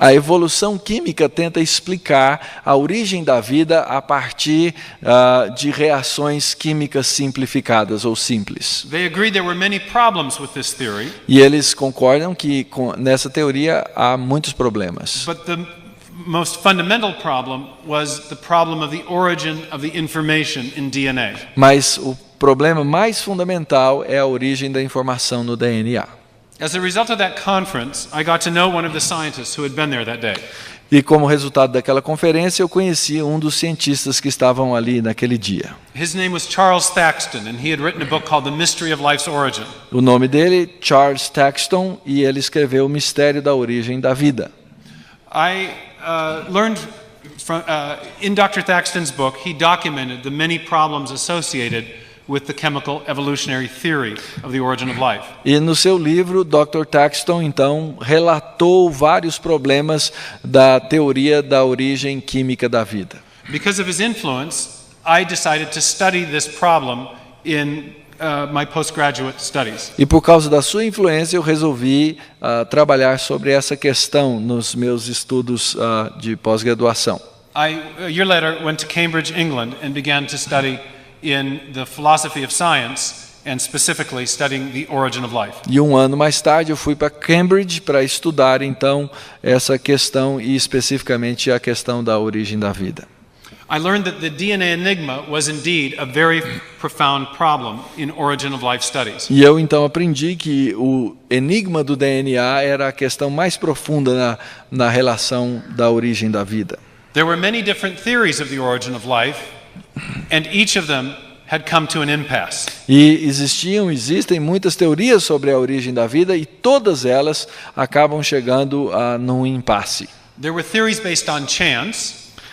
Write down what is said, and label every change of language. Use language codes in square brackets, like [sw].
[pt] A evolução química tenta explicar a origem da vida a partir de reações químicas simplificadas ou simples. [en] They agreed there were many problems with this theory. [pt] E eles concordam que nessa teoria há muitos problemas. [en] But the most fundamental problem was the problem of the origin of the information in DNA. [pt] Mas o problema mais fundamental é a origem da informação no DNA. [en] As a result of that conference, I got to know one of the scientists who had been there that day. [pt] E como resultado daquela conferência, eu conheci um dos cientistas que estavam ali naquele dia. [en] His name was Charles Thaxton, and he had written a book called The Mystery of Life's Origin. [pt] O nome dele, Charles Thaxton, e ele escreveu O Mistério da Origem da Vida. [en] I learned from in Dr. Thaxton's book, he documented the many problems associated with the chemical evolutionary theory of the origin of life. [pt] E no seu livro, Dr. Thaxton, então, relatou vários problemas da teoria da origem química da vida. [en] Because of his influence, I decided to study this problem in my postgraduate studies. [pt] E por causa da sua influência, eu resolvi trabalhar sobre essa questão nos meus estudos de pós-graduação. [en] I, a year later, went to Cambridge, England, and began to study in the philosophy of science and specifically studying the origin of life. [pt] E um ano mais tarde eu fui para Cambridge para estudar então essa questão e especificamente a questão da origem da vida. [en] I learned that the DNA enigma was indeed a very profound problem in origin of life studies. [pt] E eu então aprendi que o enigma do DNA era a questão mais profunda na relação da origem da vida. [en] There were many different theories of the origin of life, and each of them had come to an impasse. [pt] E existem muitas teorias sobre a origem da vida e todas elas acabam chegando num impasse. [en] There were theories based on chance.